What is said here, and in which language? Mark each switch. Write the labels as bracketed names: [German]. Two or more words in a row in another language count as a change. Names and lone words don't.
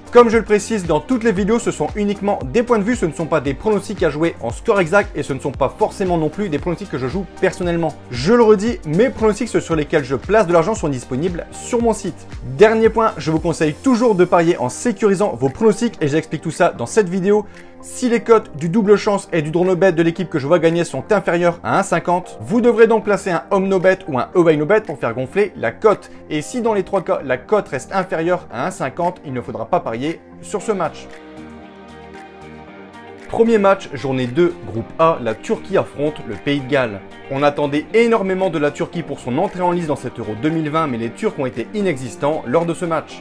[French] Comme je le précise dans toutes les vidéos, ce sont uniquement des points de vue, ce ne sont pas des pronostics à jouer en score exact et ce ne sont pas forcément non plus des pronostics que je joue personnellement. Je le redis, mes pronostics, ceux sur lesquels je place de l'argent sont disponibles sur mon site. Dernier point, je vous conseille toujours de parier en sécurisant vos pronostics et j'explique tout ça dans cette vidéo. Si les cotes du double chance et du [English] draw no bet [French] de l'équipe que je vois gagner sont inférieures à 1,50, vous devrez donc placer un [English] home no bet [French] ou un [English] away no bet [French] pour faire gonfler la cote. Et si dans les trois cas, la cote reste inférieure à 1,50, il ne faudra pas parier sur ce match. Premier match, journée 2, groupe A, la Turquie affronte le Pays de Galles. On attendait énormément de la Turquie pour son entrée en lice dans cet Euro 2020, mais les Turcs ont été inexistants lors de ce match.